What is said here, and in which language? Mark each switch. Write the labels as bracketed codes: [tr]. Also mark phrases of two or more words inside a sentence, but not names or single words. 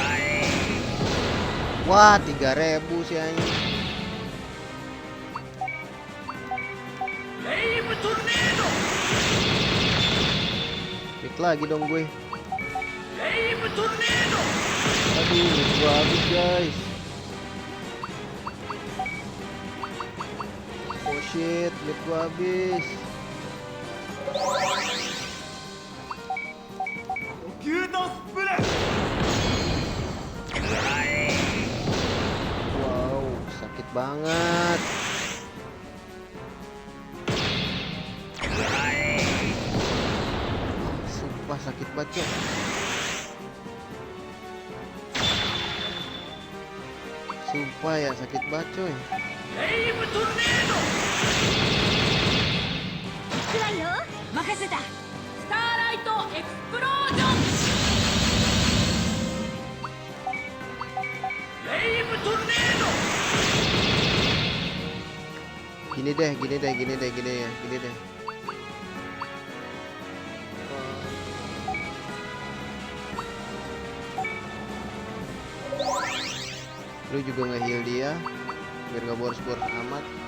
[id] Wah, 3000 sih anjing. Hit lagi dong gue. Aduh, gua habis guys. [en] Oh shit, [id] hit gua habis. Wow, sakit banget. Sumpah sakit banget, Cok. Sumpah ya sakit banget, coy. [ja] くらいよ任せたスターライトエクスプロージョン [id] Gini deh. Lu juga nge-heal dia biar gak boros-boros amat.